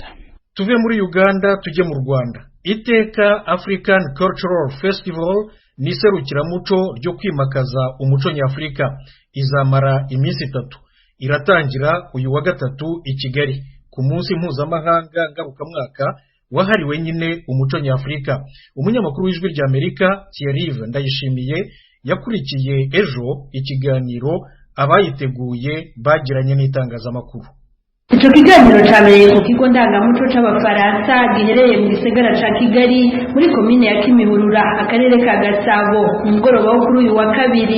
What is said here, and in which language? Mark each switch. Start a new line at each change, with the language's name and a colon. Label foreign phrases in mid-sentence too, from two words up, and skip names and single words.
Kinyarwanda: Tuve muri Uganda tujye mu Rwanda. Iteka African Cultural Festival ni serukiramuco ryo kwimakaza umuco nyafurika izamara iminsi 3. Iratangira uyu wa gatatu i Kigali ku munsi mpuzamahanga ngarukamwaka wahariwe nyine umuco nyafurika. Umunyamakuru w'Ijwi rya Amerika Thierry Ndayishimiye yakurikiye ejo ikiganiro abayiteguye bagiranye n'itangazamakuru. Ico kiganiro cyabereye ku kigo ndangamuco c'abafaransa giherereye mu gisagara ca Kigali muri komine ya Kimihurura akarere ka Gasabo mu mugoroba wo kuri uyu wa kabiri.